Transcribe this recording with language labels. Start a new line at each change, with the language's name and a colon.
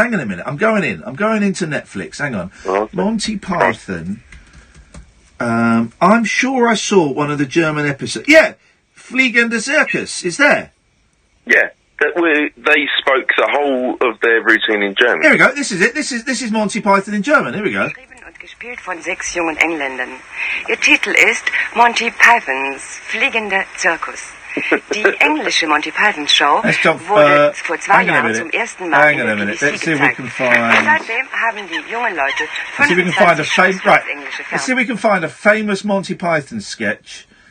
English: Hang on a minute. I'm going into Netflix. Hang on. Monty Python. I'm sure I saw one of the German episodes. Yeah, Fliegende Circus is there. Yeah, they spoke the whole of their routine in German. Here we go. This is it. This is Monty Python in German. Here we go.
German: Gespielt von 6 jungen Engländern. Ihr Titel ist Monty Pythons Fliegender Zirkus. Die englische Monty Python Show wurde vor 2 Jahren zum ersten Mal in der BBC gezeigt. Seitdem haben die jungen Leute 25 Shows für das englische Fernsehen.
English: Let's see if we can find a famous Monty Python sketch.